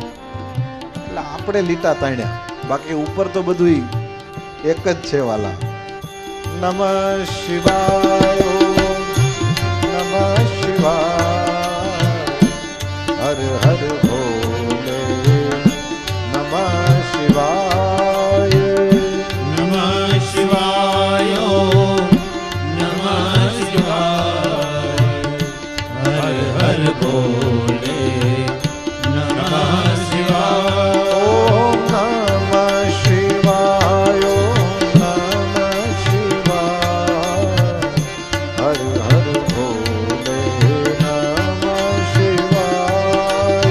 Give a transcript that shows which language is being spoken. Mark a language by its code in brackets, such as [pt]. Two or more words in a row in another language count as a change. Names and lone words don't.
[gu] એટલે આપણે લીટા તાણ્યા, બાકી ઉપર તો બધું એક જ છે વાલા. [sa] નમઃ શિવાય ઓમ નમઃ શિવાય હર હર ભોલે નમઃ શિવાય नमः शिवाय ओम नमः शिवाय हर हर भोले नमः शिवाय ओम नमः शिवाय ओम नमः शिवाय हर हर भोले नमः शिवाय